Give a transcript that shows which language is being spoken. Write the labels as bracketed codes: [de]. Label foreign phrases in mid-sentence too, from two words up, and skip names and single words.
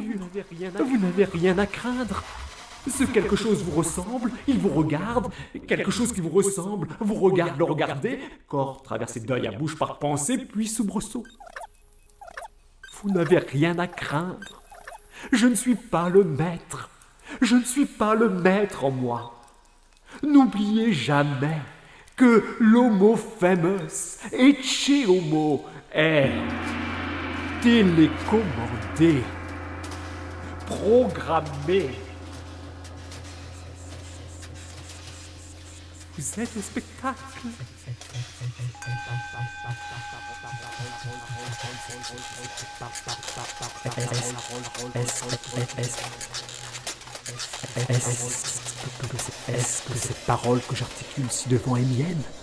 [fr] Vous n'avez rien à craindre. Ce quelque chose vous ressemble, il vous regarde, quelque chose qui vous ressemble, vous regarde le regarder, corps traversé d'œil à bouche par pensée, puis soubresaut. Vous n'avez rien à craindre. Je ne suis pas le maître. Je ne suis pas le maître en moi. N'oubliez jamais que l'homo famous, [la] ecce homo, [fr] est télécommandé, programmé. Vous êtes au spectacle. Est-ce que cette parole que j'articule ci devant est mienne?